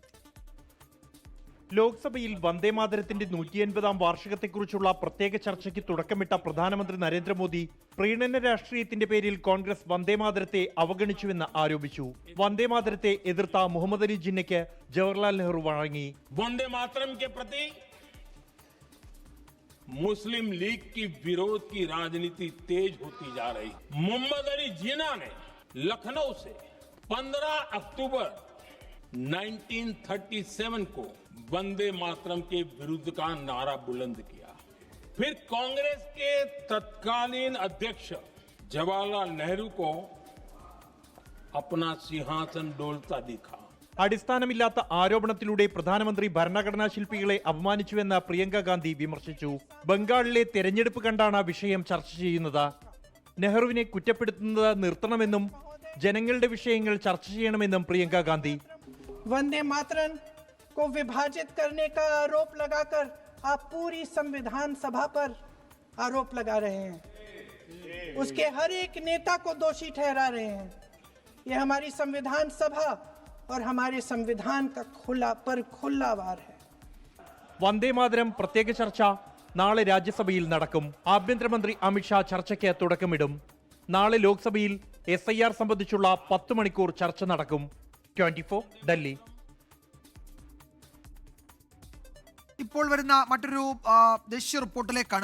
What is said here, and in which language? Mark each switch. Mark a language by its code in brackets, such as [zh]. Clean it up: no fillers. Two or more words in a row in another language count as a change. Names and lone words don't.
[ml] ലോക്സഭയിൽ വന്ദേമാതരത്തിന്റെ 180-ാം വാർഷികത്തെക്കുറിച്ചുള്ള പ്രത്യേക ചർച്ചയ്ക്ക് തുടക്കമിട്ട പ്രധാനമന്ത്രി നരേന്ദ്രമോദി പ്രീണന രാഷ്ട്രീയത്തിന്റെ പേരിൽ കോൺഗ്രസ് വന്ദേമാതരത്തെ അവഗണിച്ചുവെന്ന് ആരോപിച്ചു. വന്ദേമാതരത്തെ എതിർത്ത മുഹമ്മദ് അലി ജിന്നയ്ക്ക് ജവഹർലാൽ നെഹ്റു വഴങ്ങി. [hi] वंदेमातरम के प्रति मुस्लिम लीग की विरोध की राजनीति तेज होती जा रही है. मोहम्मद अली जिन्ना ने लखनऊ से 15 अक्टूबर 1937 को वंदे मातरम के विरुद्ध का नारा बुलंद किया. फिर कांग्रेस के तत्कालीन अध्यक्ष जवाहरलाल नेहरू को अपना सिंहासन डोलता दिखा. [ml] അടിസ്ഥാനമില്ലാത്ത ആരോപണത്തിലൂടെ പ്രധാനമന്ത്രി ഭരണഘടനാ ശില്പികളെ അപമാനിച്ചുവെന്ന് പ്രിയങ്ക ഗാന്ധി വിമർശിച്ചു. ബംഗാളിലെ തെരഞ്ഞെടുപ്പ് കണ്ടാണ് വിഷയം ചർച്ച ചെയ്യുന്നത്. നെഹ്റുവിനെ കുറ്റപ്പെടുത്തുന്നത് നിർത്തണമെന്നും ജനങ്ങളുടെ വിഷയങ്ങൾ ചർച്ച ചെയ്യണമെന്നും പ്രിയങ്ക ഗാന്ധി. [hi] वंदे मातरम को विभाजित करने का आरोप लगाकर आप पूरी संविधान सभा पर आरोप लगा रहे हैं. उसके हर एक नेता को दोषी ठहरा रहे हैं. ये हमारी संविधान सभा और हमारे संविधान का खुला वार है. [ml] വന്ദേമാതരം പ്രത്യേക ചർച്ച നാളെ രാജ്യസഭയിൽ നടക്കും. ആഭ്യന്തരമന്ത്രി അമിത്ഷാ ചർച്ചയ്ക്ക് തുടക്കമിടും. നാളെ ലോക്സഭയിൽ SIR സംബന്ധിച്ചുള്ള 10 മണിക്കൂർ ചർച്ച നടക്കും. 24 ഡൽഹി. ഇപ്പോൾ വരുന്ന മറ്റൊരു ദേശീയ റിപ്പോർട്ടിലേക്കാണ്.